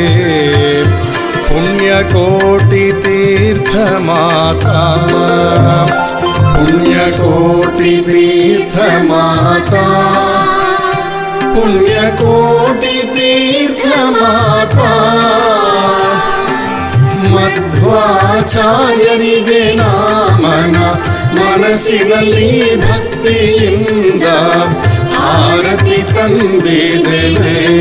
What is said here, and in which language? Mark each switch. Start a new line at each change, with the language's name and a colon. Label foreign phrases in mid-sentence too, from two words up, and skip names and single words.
Sanskrit: ಪುಣ್ಯಕೋಟಿ ತೀರ್ಥ ಮಾತಾ, पुण्यकोटि तीर्थ माता, पुण्यकोटि तीर्थ माता,
Kannada: ಮಧ್ವಾಚಾರ್ಯರಿಗೆ ನಾಮನ ಮನಸ್ಸಿನಲ್ಲಿ ಭಕ್ತಿಯಿಂದ ಆರತಿ ತಂದಿದ್ದೇವೆ.